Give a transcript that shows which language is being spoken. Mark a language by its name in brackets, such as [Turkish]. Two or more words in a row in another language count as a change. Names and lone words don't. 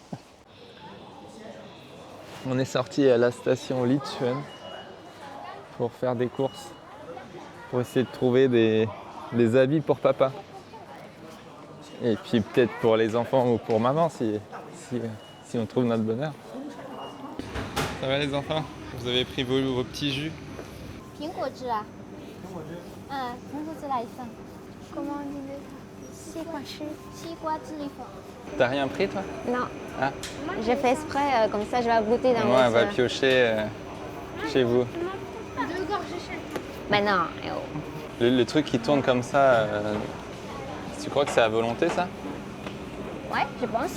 [French] On est sorti à la station Lichun pour faire des courses. Pour essayer de trouver des habits pour papa. Et puis peut-être pour les enfants ou pour maman si on trouve notre bonheur. Ça va les enfants? Vous avez pris vos petits jus? [Chinese] 苹果汁啊？苹果汁来一份。 [French] Comment on dit? [Chinese] 西瓜汁。西瓜汁一份。 [French] T'as rien pris toi? Non. Ah. J'ai fait exprès, comme ça je vais goûter dans Moi, votre... on va piocher chez vous. Ben non. Le truc qui tourne comme ça, tu crois que c'est à volonté ça? Ouais, je pense.